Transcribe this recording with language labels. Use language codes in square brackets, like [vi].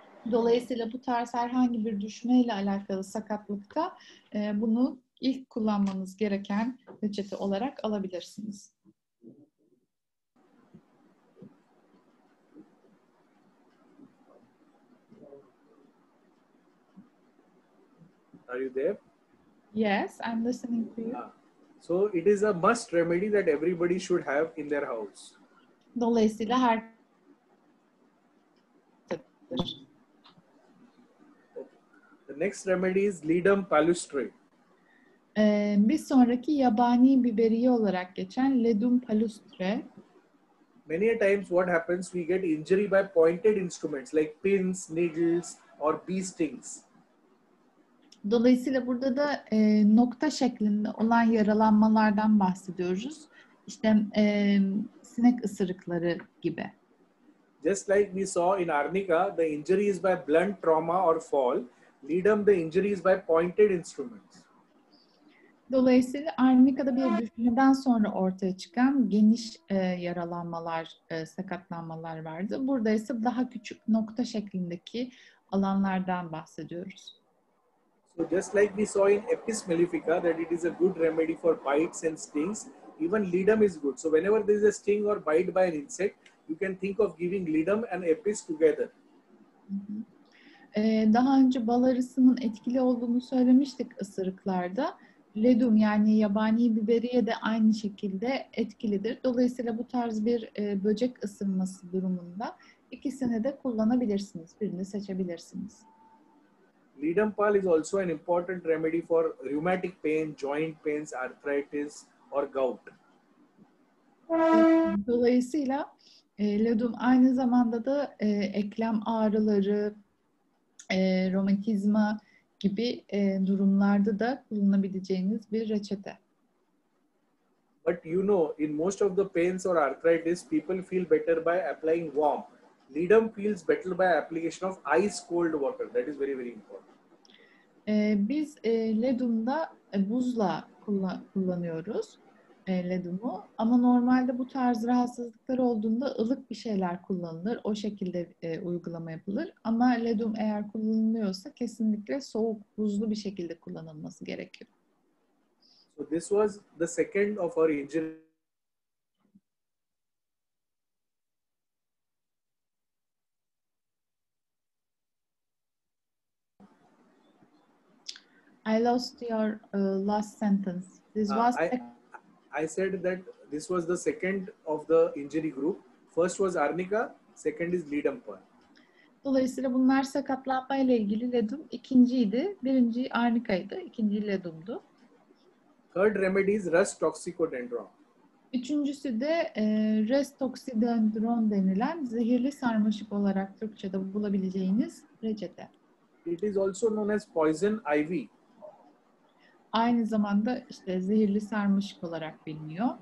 [tr] Dolayısıyla bu tarz herhangi bir düşmeyle alakalı sakatlıkta bunu ilk kullanmanız gereken reçete olarak alabilirsiniz. [en] Are you there? Yes, I'm listening to you. So it is a must remedy that everybody should have in their house. [tr] Dolayısıyla her [en] The next remedy is Ledum palustre. [tr] Bir sonraki yabani biberiye olarak geçen Ledum palustre. [en] Many a times what happens, we get injury by pointed instruments like pins, needles or bee stings. [tr] Dolayısıyla burada da nokta şeklinde olan yaralanmalardan bahsediyoruz. İşte sinek ısırıkları gibi. [en] Just like we saw in Arnica, the injury is by blunt trauma or fall. Ledum, the injury is by pointed instruments. [tr] Dolayısıyla Arnica'da bir düşmeden sonra ortaya çıkan geniş yaralanmalar, sakatlanmalar vardı. Burada ise daha küçük nokta şeklindeki alanlardan bahsediyoruz. [en] So just like we saw in Apis mellifica that it is a good remedy for bites and stings, even Ledum is good. So whenever there is a sting or bite by an insect, you can think of giving Ledum and Apis together. [tr] Daha önce bal arısının etkili olduğunu söylemiştik ısırıklarda. Ledum yani yabani biberiye de aynı şekilde etkilidir. Dolayısıyla bu tarz bir böcek ısırması durumunda ikisini de kullanabilirsiniz. Birini seçebilirsiniz. [en] Ledum pal is also an important remedy for rheumatic pain, joint pains, arthritis or gout. [tr] Dolayısıyla Ledum aynı zamanda da eklem ağrıları, romatizma gibi durumlarda da kullanabileceğiniz bir reçete. [en] But you know, in most of the pains or arthritis, people feel better by applying warm. Ledum feels better by application of ice cold water. That is very, very important. [tr] Biz ledumda buzla kullanıyoruz ledumu. Ama normalde bu tarz rahatsızlıklar olduğunda ılık bir şeyler kullanılır. O şekilde uygulama yapılır. Ama ledum eğer kullanılıyorsa kesinlikle soğuk, buzlu bir şekilde kullanılması gerekiyor. [en] So this was the second of our injury. I lost your last sentence. This was I said that this was the second of the injury group. First was arnica, second is ledum burn. [tr] Dolayısıyla bunlar sakatlanma ile ilgili ledum ikinciydi. Birinci arnikaydı, ikinci ledumdu. [en] Third remedy is rust toxicodendron. [tr] Üçüncüsü de Rust toxicodendron denilen zehirli sarmaşık olarak Türkçe'de bulabileceğiniz reçete. [en] It is also known as poison ivy. [tr] Aynı zamanda işte zehirli sarmaşık olarak biliniyor.